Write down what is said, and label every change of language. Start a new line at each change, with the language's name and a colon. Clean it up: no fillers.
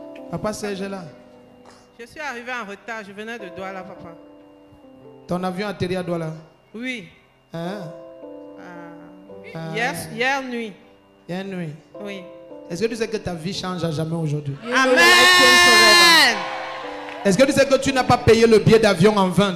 French: Papa Serge est là. Je suis arrivé en retard. Je venais de Douala, papa. Ton avion atterrit à Douala? Oui. Hein? Hier nuit. Hier nuit. Oui. Est-ce que tu sais que ta vie change à jamais aujourd'hui?
English: You know your life changed forever.
French: Est-ce que tu sais que tu n'as pas payé le billet d'avion en vain?